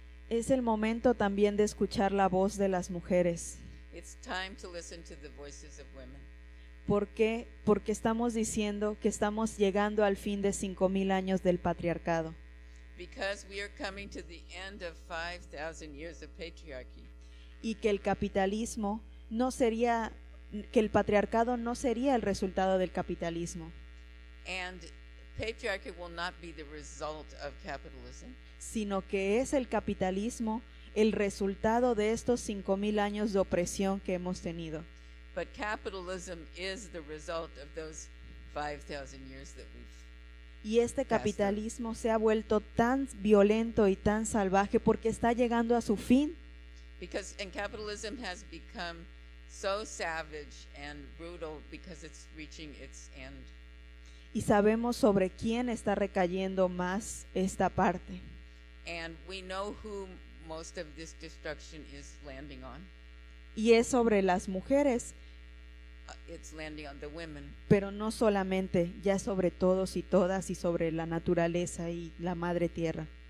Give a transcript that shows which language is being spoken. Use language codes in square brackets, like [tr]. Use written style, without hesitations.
[es] es el momento también de escuchar la voz de las mujeres. [en] It's time to listen to the voices of women. [es] ¿Por qué? Porque estamos diciendo que estamos llegando al fin de 5,000 años del patriarcado. [en] Because we are coming to the end of 5,000 years of patriarchy. [es] Y que el capitalismo no sería, que el patriarcado no sería el resultado del capitalismo, [en] And patriarchy will not be the result of capitalism, [es] sino que es el capitalismo el resultado de estos 5,000 años de opresión que hemos tenido. [en] but capitalism is the result of those 5,000 years that we've. [es] Y este capitalismo se ha vuelto tan violento y tan salvaje porque está llegando a su fin. [en] And capitalism has become so savage and brutal because it's reaching its end. [es] Y sabemos sobre quién está recayendo más esta parte. [en] And we know who most of this destruction is landing on. [es] Y es sobre las mujeres, [en] It's landing on the women, [es] pero no solamente, ya sobre todos y todas y sobre la naturaleza y la madre tierra.